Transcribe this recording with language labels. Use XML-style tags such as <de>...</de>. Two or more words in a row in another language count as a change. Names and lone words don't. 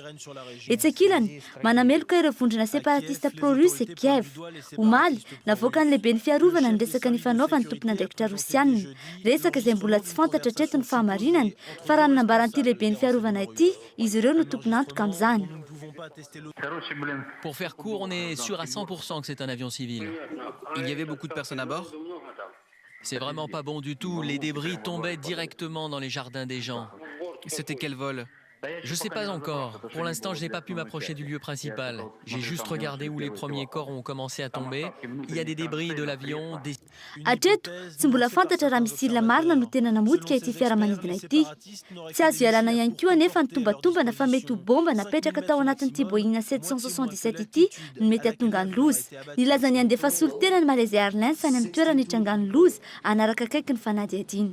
<mg>Etsy ankilany manameloka ireo vondrona separatista pro-russe Kiev. Omaly navoaka ny lehibe ny fiarovana ny resaka ny fanaova ny tompona andraikitra rosianina. Resaka izay mbola tsy fantatra hatreto ny fahamarinany fa raha ny nambaran'ity lehibe ny fiarovana ity izy ireo no tompona antoka amin'izany.</mg> <fr>Pour faire court, on est sûr à 100% que c'est un avion civil. Il y avait beaucoup de personnes à bord? C'est vraiment pas bon du tout. Les débris tombaient directement dans les jardins des gens. C'était quel vol? Je sais pas encore. Pour l'instant, je n'ai pas pu m'approcher du lieu principal. J'ai juste regardé où les premiers corps ont commencé à tomber. Il y a des débris de l'avion.</fr> <mg>Hatreto tsy mbola fantatra raha misila marina no tena namotika ity fiaramanidina ity. Tsy azo ialana ihany koa anefa ny tombatombana fa mety ho bomba napetraka tao anatin'ity Boeing 767 ity no mety hatonga ny loza. Nilaza ny andefa solotena ny Malaysia Airlines any amin'ny toerana hitranga ny loza anaraka akaiky ny fanadihadiana.</mg>